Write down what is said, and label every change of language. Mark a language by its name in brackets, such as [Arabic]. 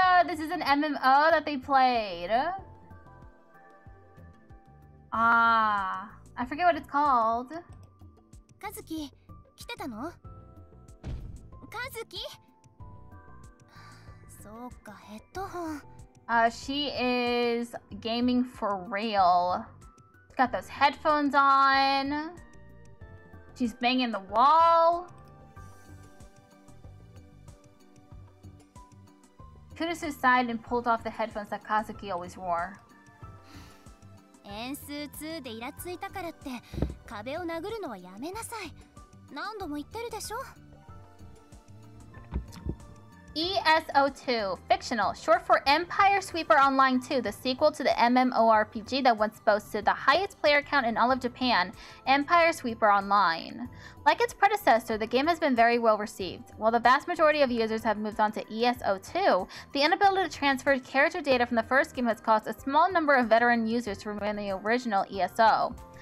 [English] This is an MMO that they played. Ah, I forget what it's called. [Japanese] カズキ、来てたの？カズキ？そうか、ヘッドホン。 [English] She is gaming for real. She's got those headphones on. She's banging the wall. Kurusu sighed and pulled off the headphones that Kazuki always wore. [Japanese] 円数2でイラついたからって壁を殴るのはやめなさい。何度も言ってるでしょ。 [English] ESO2, fictional, short for Empire Sweeper Online 2, the sequel to the MMORPG that once boasted the highest player count in all of Japan, Empire Sweeper Online. Like its predecessor, the game has been very well received. While the vast majority of users have moved on to ESO2, the inability to transfer character data from the first game has caused a small number of veteran users to remain the original ESO.